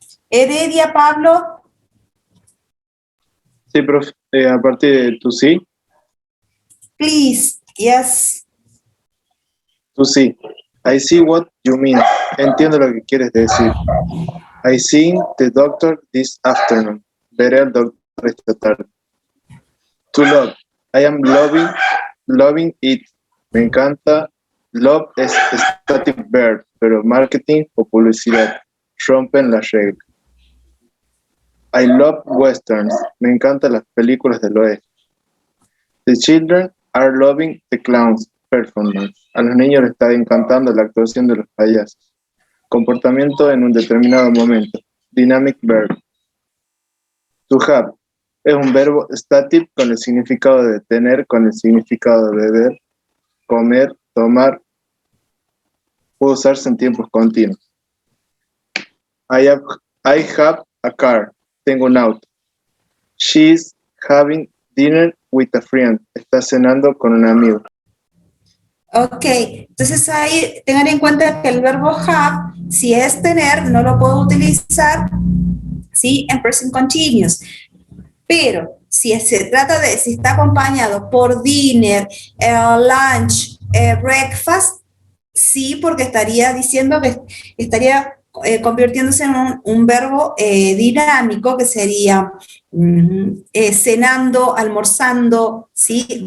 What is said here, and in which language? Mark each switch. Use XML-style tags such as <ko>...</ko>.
<es>Heredia, Pablo. Sí, profe. A partir de tu sí,</es> <en>Please. Yes.</en> <es>tú sí.</es> <en>I see what you mean.</en> <es>Entiendo lo que quieres decir.</es> <en>I seen the doctor this afternoon.</en> <es>Veré al doctor esta tarde.</es> <en>To love. I am loving it.</en> <es>Me encanta. Love es static verb, pero marketing o publicidad rompen la regla.</es> <en>I love westerns.</en> <es>Me encantan las películas del oeste.</es> <en>The children are loving the clowns performance.</en> <es>A los niños les está encantando la actuación de los payasos. Comportamiento en un determinado momento.</es> <en>Dynamic verb.</en> <es>To have es un verbo static con el significado de tener, con el significado de beber, comer, tomar. Puede usarse en tiempos continuos.</es> <en>I have a car.</en> <es>Tengo un auto.</es> <en>She's having dinner with a friend.</en> <es>Está cenando con un amigo. Ok, entonces ahí tengan en cuenta que el verbo have, si es tener, no lo puedo utilizar, ¿sí? En present continuous. Pero si se trata de, si está acompañado por dinner, lunch, breakfast, sí, porque estaría diciendo que estaría convirtiéndose en un verbo dinámico que sería cenando, almorzando, ¿sí?</es>